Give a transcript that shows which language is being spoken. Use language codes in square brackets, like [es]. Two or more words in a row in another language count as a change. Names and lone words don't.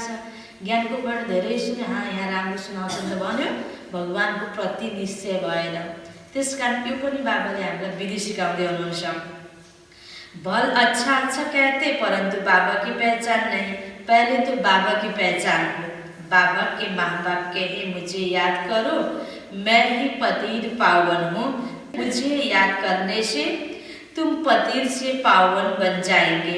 [ne] ज्ञानको पढ धेरै सुने, यहाँ राम्रो सुनाउँछ त भन्यो, भगवानको प्रति निश्चय भएन। त्यस कारण यो पनि बाबाले हामीलाई विधि सिकाउँदै हुनुहुन्छ। [hi] भल अच्छा अच्छा कहते परंतु बाबा की पहचान नहीं, पहले तो बाबा की पहचान हो। बाबा के माँ बाप कहे मुझे याद करो, मैं ही पतित पावन हूँ, मुझे याद करने से तुम पतित से पावन बन जाएंगे।